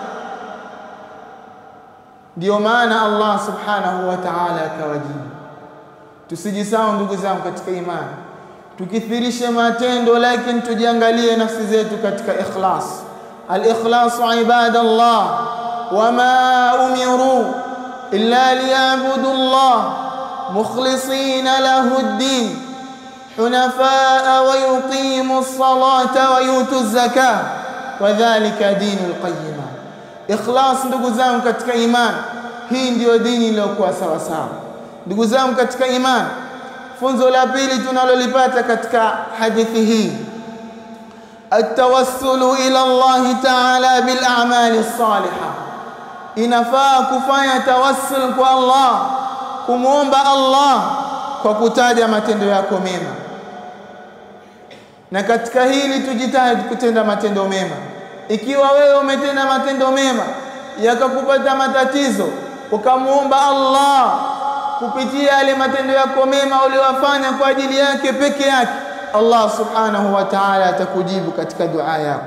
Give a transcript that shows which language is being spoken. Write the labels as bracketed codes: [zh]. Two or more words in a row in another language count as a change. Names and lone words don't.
[sw] Ndio maana Allah [ar] سبحانه وتعالى [sw] akawajibu. Tusijisahau ndugu zangu katika imani, tukithirishe matendo, lakini tujiangalie nafsi zetu katika ikhlas. [ar] الإخلاص عباد الله وما أمروا إلا ليعبدوا الله مخلصين له الدين حنفاء ويقيموا الصلاة ويؤتوا الزكاة وذلك دين القيمة. [sw] Ikhlas ndugu zangu katika imani, hii ndio dini iliyokuwa sawa sawa. Ndugu zangu katika imani, funzo la pili tunalolipata katika hadithi hii, [ar] التوسل إلى الله تعالى بالأعمال الصالحة. [sw] Inafaa kufanya tawassul kwa Allah, kumuomba Allah kwa kutaja matendo yako mema, na katika hili tujitahidi kutenda matendo mema. Ikiwa wewe umetenda matendo mema yakakupata matatizo, ukamuomba Allah kupitia yale matendo yako mema uliyofanya kwa ajili yake peke yake, Allah [ar] سبحانه وتعالى [sw] atakujibu katika dua yako.